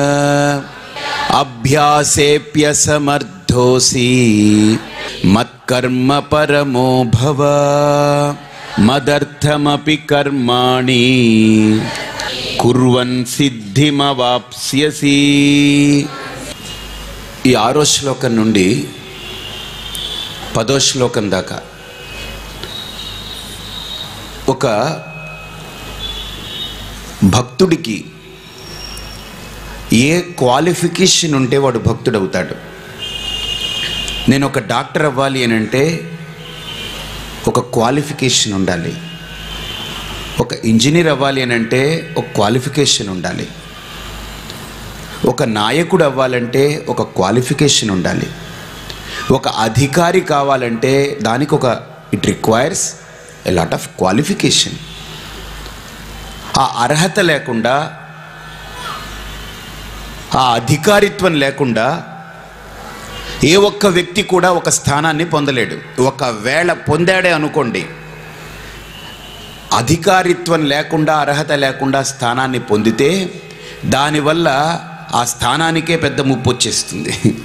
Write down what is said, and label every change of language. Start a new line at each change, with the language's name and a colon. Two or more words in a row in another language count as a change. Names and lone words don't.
Sanskrit: अभ्यासेऽप्यसमर्थोऽसि मत्कर्म परमो भव मदर्थमपि कर्माणि कुर्वन् सिद्धिमवाप्स्यसि।
Telugu: ఈ 6వ శ్లోకం నుండి 10వ శ్లోకం దాకా ఒక భక్తుడికి ఏ క్వాలిఫికేషన్ ఉంటే వాడు భక్తుడవుతాడు. నేను ఒక డాక్టర్ అవ్వాలి అని అంటే ఒక క్వాలిఫికేషన్ ఉండాలి. ఒక ఇంజనీర్ అవ్వాలి అని అంటే ఒక క్వాలిఫికేషన్ ఉండాలి. ఒక నాయకుడు అవ్వాలంటే ఒక క్వాలిఫికేషన్ ఉండాలి. ఒక అధికారి కావాలంటే దానికి
English: it requires a lot of qualification.
Telugu: ఆ అర్హత లేకుండా ఆ అధికారిత్వం లేకుండా ఏ ఒక్క వ్యక్తి కూడా ఒక స్థానాన్ని పొందలేడు. ఒకవేళ పొందాడే అనుకోండి, అధికారిత్వం లేకుండా అర్హత లేకుండా స్థానాన్ని పొందితే దానివల్ల ఆ స్థానానికే పెద్ద ముప్పు వచ్చేస్తుంది.